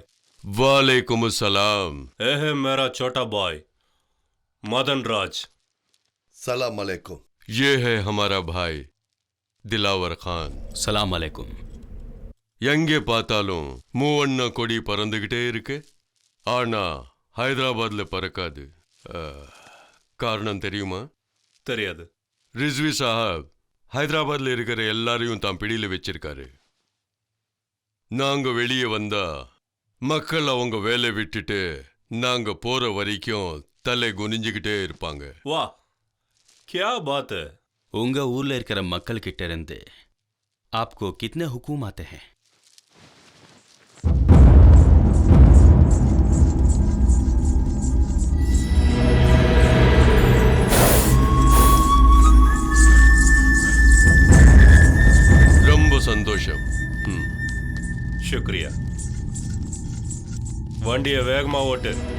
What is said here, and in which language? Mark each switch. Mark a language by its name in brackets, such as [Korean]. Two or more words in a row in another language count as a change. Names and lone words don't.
[Arabic] وعليكم السلام. [Hindi] है मेरा छोटा भाई मदन राज. [Arabic] سلام عليكم. [Hindi] ये है हमारा भाई दिलावर खान. [Arabic] سلام عليكم. [Tamil] எங்கே பார்த்தாலும் மூவண்ண கொடி பறந்துகிட்டே இருக்கு. ஆனா ஹைதராபாத்ல பறக்காது. காரணம் தெரியுமா? தெரியாது. ரிஸ்வி சாஹப் ஹைதராபாத்ல இருக்கிற எல்லாரையும் தான் பிடியில வச்சிருக்காரு. நாங்க வெளியே வந்தா மக்கள் அவங்க வேலை விட்டுட்டு நாங்க போற வரைக்கும் தலை குனிஞ்சுக்கிட்டே இருப்பாங்க. வா, [Hindi] क्या बात है. [Tamil] உங்க ஊர்ல இருக்கிற மக்கள் கிட்ட இருந்து [Hindi] आपको कितने हुकूम आते हैं? [Tamil] ரொம்ப சந்தோஷம். शुक्रिया. வண்டியை வேகமா ஓட்டு.